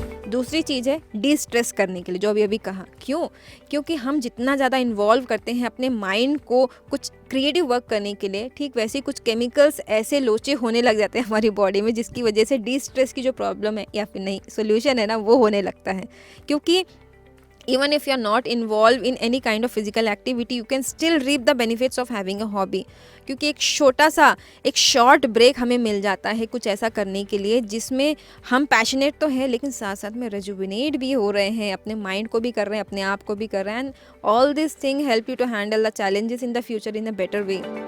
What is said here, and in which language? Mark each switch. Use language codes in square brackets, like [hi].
[hi] दूसरी चीज़ है D stress करने के लिए, जो अभी कहा। क्यों? क्योंकि हम जितना ज़्यादा इन्वॉल्व करते हैं अपने माइंड को कुछ क्रिएटिव वर्क करने के लिए, ठीक वैसे ही कुछ केमिकल्स ऐसे लोचे होने लग जाते हैं हमारी बॉडी में, जिसकी वजह से डी स्ट्रेस की जो प्रॉब्लम है या फिर नहीं सोल्यूशन है ना, वो होने लगता है। [en] क्योंकि even if you are not involved in any kind of physical activity, you can still reap the benefits of having a hobby। [hi] क्योंकि एक शॉर्ट ब्रेक हमें मिल जाता है कुछ ऐसा करने के लिए जिसमें हम पैशनेट तो हैं, लेकिन साथ साथ में रेजुविनेट भी हो रहे हैं, अपने माइंड को भी कर रहे हैं, अपने आप को भी कर रहे हैं। [en] And all this thing help you to handle the challenges in the future in a better way.